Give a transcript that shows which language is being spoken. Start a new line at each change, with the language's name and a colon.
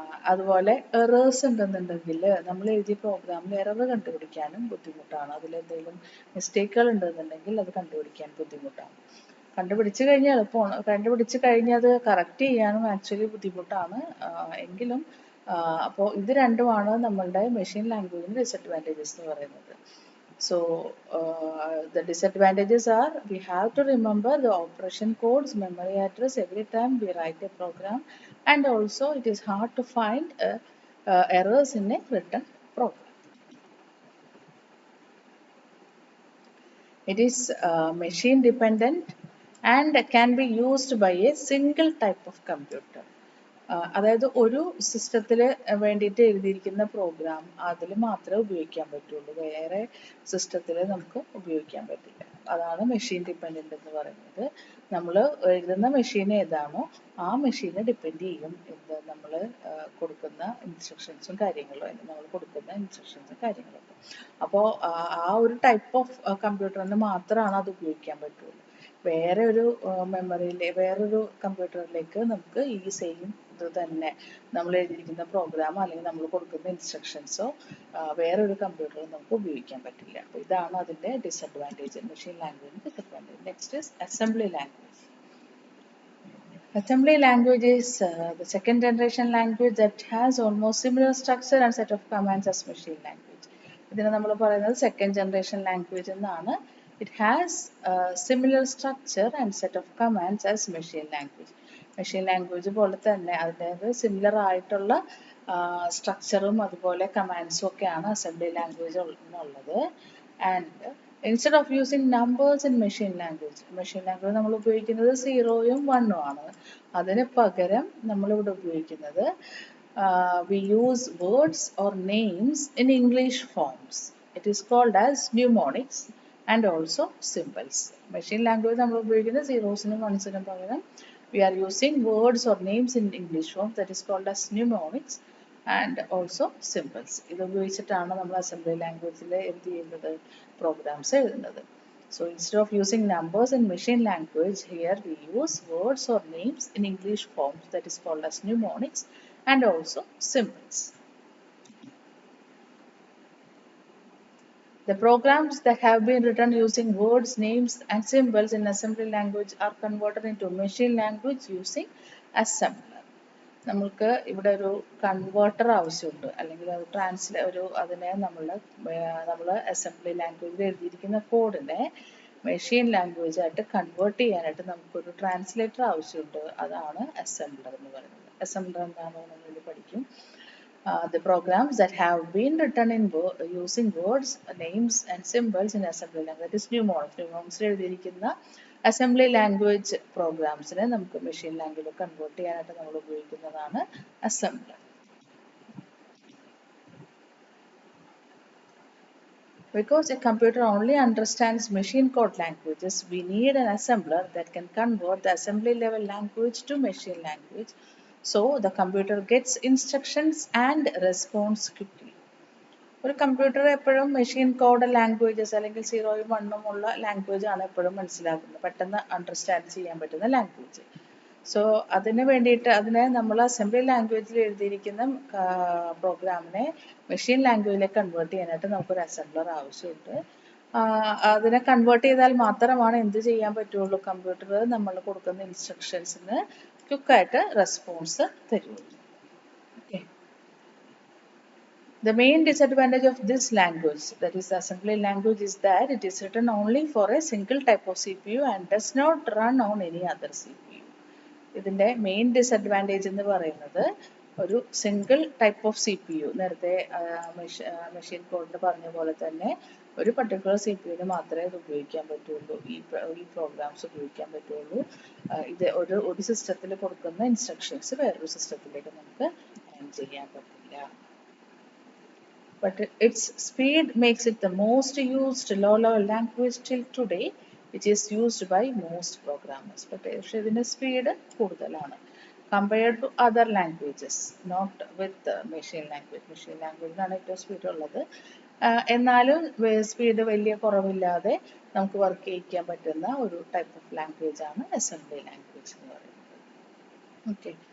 Malayalam: അതുപോലെ എറേഴ്സ് ഉണ്ടെന്നുണ്ടെങ്കിൽ നമ്മൾ എഴുതിയ പ്രോഗ്രാമിൽ എറർ കണ്ടുപിടിക്കാനും ബുദ്ധിമുട്ടാണ്. അതിലെന്തെങ്കിലും മിസ്റ്റേക്കുകൾ ഉണ്ടെന്നുണ്ടെങ്കിൽ അത് കണ്ടുപിടിക്കാൻ ബുദ്ധിമുട്ടാണ്. കണ്ടുപിടിച്ച് കഴിഞ്ഞാൽ എളുപ്പമാണ്, കണ്ടുപിടിച്ച് കഴിഞ്ഞാൽ അത് കറക്റ്റ് ചെയ്യാനും ആക്ച്വലി ബുദ്ധിമുട്ടാണ്. എങ്കിലും അപ്പോൾ ഇത് രണ്ടുമാണ് നമ്മളുടെ മെഷീൻ ലാംഗ്വേജിന് ഡിസഡ്വാൻറ്റേജസ് എന്ന് പറയുന്നത്.
English: So the disadvantages are we have to remember the operation code's memory address every time we write a program, and also it is hard to find errors in a written program. It is machine dependent and can be used by a single type of computer.
Malayalam: അതായത് ഒരു സിസ്റ്റത്തിൽ വേണ്ടിയിട്ട് എഴുതിയിരിക്കുന്ന programme അതിൽ മാത്രമേ ഉപയോഗിക്കാൻ പറ്റുള്ളൂ, വേറെ സിസ്റ്റത്തിൽ നമുക്ക് ഉപയോഗിക്കാൻ പറ്റില്ല. അതാണ് മെഷീൻ ഡിപ്പെൻഡൻ്റ് എന്ന് പറയുന്നത്. നമ്മൾ എഴുതുന്ന മെഷീൻ ഏതാണോ ആ മെഷീനെ ഡിപ്പെൻഡ് ചെയ്യും നമ്മൾ കൊടുക്കുന്ന ഇൻസ്ട്രക്ഷൻസും കാര്യങ്ങളും, നമ്മൾ കൊടുക്കുന്ന ഇൻസ്ട്രക്ഷൻസും കാര്യങ്ങളൊക്കെ. അപ്പോൾ ആ ഒരു ടൈപ്പ് ഓഫ് കമ്പ്യൂട്ടറിന് മാത്രമാണ് അത് ഉപയോഗിക്കാൻ പറ്റുള്ളൂ. വേറെ ഒരു വേറൊരു കമ്പ്യൂട്ടറിലേക്ക് നമുക്ക് ഈ സെയിം ഇത് തന്നെ നമ്മൾ എഴുതിയിരിക്കുന്ന പ്രോഗ്രാമോ അല്ലെങ്കിൽ നമ്മൾ കൊടുക്കുന്ന ഇൻസ്ട്രക്ഷൻസോ വേറൊരു കമ്പ്യൂട്ടറിൽ നമുക്ക് ഉപയോഗിക്കാൻ പറ്റില്ല. അപ്പോൾ ഇതാണ് അതിൻ്റെ disadvantage, machine ലാംഗ്വേജിൻ്റെ disadvantage.
English: Next is assembly language. Assembly language is the second generation language that has almost similar structure and set of commands as machine language.
Malayalam: ഇതിനെ നമ്മൾ പറയുന്നത് സെക്കൻഡ് ജനറേഷൻ ലാംഗ്വേജ് എന്നാണ്.
English: It has similar structure and set of commands as machine language.
Malayalam: Machine language പോലെ തന്നെ അതിൻ്റെ similar ആയിട്ടുള്ള സ്ട്രക്ചറും അതുപോലെ കമാൻഡ്സും ഒക്കെയാണ് അസംബ്ലി ലാംഗ്വേജ് എന്നുള്ളത്.
English: and instead of using numbers in machine language
Malayalam: നമ്മൾ ഉപയോഗിക്കുന്നത് 0യും 1ഉം ആണ്. അതിന് പകരം നമ്മളിവിടെ ഉപയോഗിക്കുന്നത്
English: we use words or names in English forms. It is called as mnemonics and also symbols.
Malayalam: Machine language നമ്മൾ ഉപയോഗിക്കുന്നത് 0സിനും 1സിനും പകരം
English: we are using words or names in English form, that is called as mnemonics and also symbols.
Malayalam: ഇത് ഉപയോഗിച്ചിട്ടാണ് നമ്മൾ assembly ലാംഗ്വേജിൽ എന്ത് ചെയ്യുന്നത്, programmes എഴുതുന്നത്.
English: So instead of using numbers in machine language, here we use words or names in English forms, that is called as mnemonics and also symbols. The programs that have been written using words, names and symbols in assembly language are converted into machine language using assembler.
Malayalam: നമ്മൾക്ക് ഇവിടെ ഒരു converter ആവശ്യമുണ്ട്, അല്ലെങ്കിൽ അതിനെ നമ്മൾ assembly ലാംഗ്വേജിൽ എഴുതിയിരിക്കുന്ന കോഡിനെ machine language ആയിട്ട് കൺവേർട്ട് ചെയ്യാനായിട്ട് നമുക്കൊരു ട്രാൻസ്ലേറ്റർ ആവശ്യമുണ്ട്. അതാണ് അസംബ്ലർ എന്ന് പറയുന്നത്. അസംബ്ലർ എന്താണോ നമ്മൾ പഠിക്കും.
English: The programs that have been written in using words, names and symbols in assembly language, that is mnemonics
Malayalam: എഴുതിയിരിക്കുന്ന അസംബ്ലി ലാംഗ്വേജ് പ്രോഗ്രാംസിനെ നമുക്ക് മെഷീൻ ലാംഗ്വേജിൽ കൺവേർട്ട് ചെയ്യാനായിട്ട് നമ്മൾ ഉപയോഗിക്കുന്നതാണ് assembler.
English: Because a computer only understands machine code languages, we need an assembler that can convert the assembly level language to machine language, so the computer gets instructions and responds quickly.
Malayalam: ഒരു computer എപ്പോഴും machine code languages അല്ലെങ്കിൽ 0 ഉം 1 ഉം ഉള്ള language ആണ് എപ്പോഴും മനസ്സിലാക്കുന്നത്, പെട്ടെന്ന് അണ്ടർസ്റ്റാൻഡ് ചെയ്യാൻ പറ്റുന്ന ലാംഗ്വേജ്. സോ അതിന് വേണ്ടിയിട്ട് അതിനെ നമ്മൾ അസംബ്ലി ലാംഗ്വേജിൽ എഴുതിയിരിക്കുന്ന പ്രോഗ്രാമിനെ മെഷീൻ ലാംഗ്വേജിലേക്ക് കൺവേർട്ട് ചെയ്യാനായിട്ട് നമുക്കൊരു അസംബ്ലർ ആവശ്യമുണ്ട്. അതിനെ കൺവേർട്ട് ചെയ്താൽ മാത്രമാണ് എന്ത് ചെയ്യാൻ പറ്റുള്ളൂ, കമ്പ്യൂട്ടർ നമ്മൾ കൊടുക്കുന്ന ഇൻസ്ട്രക്ഷൻസിന് ക്വിക്കായിട്ട് റെസ്പോൺസ് തരുള്ളൂ. Okay.
English: The main disadvantage of this language, that is the assembly language, is that it is written only for a single type of CPU and does not run on any other CPU.
Malayalam: ഇതിൻ്റെ main disadvantage എന്ന് പറയുന്നത് ഒരു single type of C P U, നേരത്തെ machine കോഡിൽ പറഞ്ഞ പോലെ തന്നെ ഒരു പർട്ടിക്കുലർ സി പി യുവിന് മാത്രമേ ഇത് ഉപയോഗിക്കാൻ പറ്റുള്ളൂ, ഈ പ്രോഗ്രാംസ് ഉപയോഗിക്കാൻ പറ്റുള്ളൂ. ഇത് ഒരു സിസ്റ്റത്തിൽ കൊടുക്കുന്ന ഇൻസ്ട്രക്ഷൻസ് വേറൊരു സിസ്റ്റത്തിലേക്ക് നമുക്ക് ഹാൻഡ് ചെയ്യാൻ പറ്റില്ല.
English: But its speed makes it the most used low-level language till today, which is used by most programmers. But
Malayalam: ഇതിന്റെ സ്പീഡ് കൂടുതലാണ്
English: compared to other languages, not with machine language.
Malayalam: Machine language ആണ് ഏറ്റവും speed ഉള്ളത്. എന്നാലും speed വലിയ കുറവില്ലാതെ നമുക്ക് work ചെയ്യിക്കാൻ പറ്റുന്ന ഒരു ടൈപ്പ് ഓഫ് ലാംഗ്വേജ് ആണ് അസംബ്ലി ലാംഗ്വേജ് എന്ന് പറയുന്നത്. ഓക്കെ.